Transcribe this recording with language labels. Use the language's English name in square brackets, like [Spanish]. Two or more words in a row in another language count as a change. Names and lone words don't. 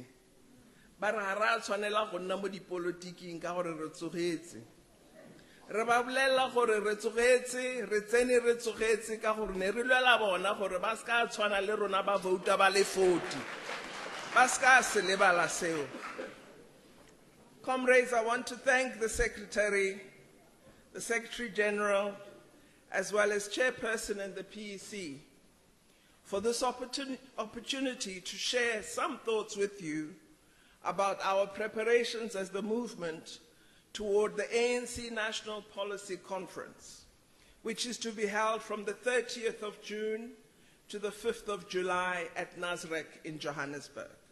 [Tswana] Ba re ga ra tshwanela go nna mo dipolotiking ka gore re tsogetse. Re ba bolela gore re tsogetse, re tsene re tsogetse ka gore ne re lwela bona gore ba ska tshwana le rona ba vouta ba le 40. Ba ska se lebala seo. [English] Comrades, I want to thank the Secretary General, as well as Chairperson and the PEC for this opportunity to share some thoughts with you about our preparations as the movement toward the ANC National Policy Conference, which is to be held from the 30th of June to the 5th of July at Nasrec in Johannesburg.